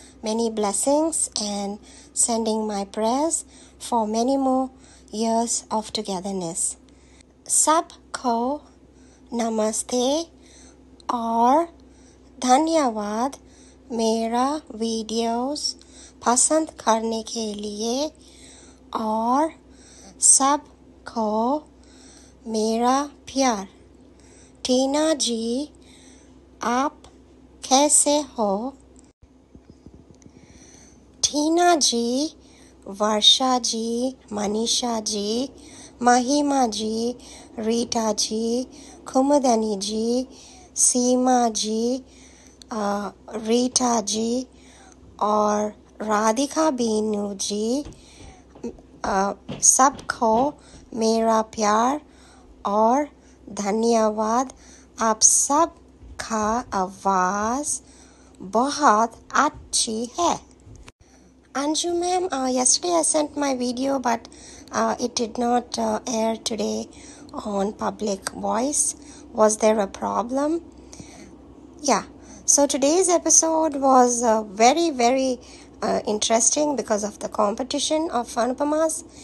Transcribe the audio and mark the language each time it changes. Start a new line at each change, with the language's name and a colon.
English: Many blessings and sending my prayers for many more years of togetherness.
Hindi: सबको नमस्ते और धन्यवाद मेरा वीडियोस पसंद करने के लिए और सबको मेरा प्यार। टीना जी, आप कैसे हो? टीना जी, वर्षा जी, मनीषा जी, महिमा जी, रीटा जी, कुमुदनी जी, सीमा जी, रीटा जी और राधिका बीनू जी, सबको मेरा प्यार और धन्यवाद। आप सब का आवाज़ बहुत अच्छी है।
English: Anju ma'am, yesterday I sent my video but it did not air today on public voice. Was there a problem? Yeah, so today's episode was very interesting because of the competition of Anupamas.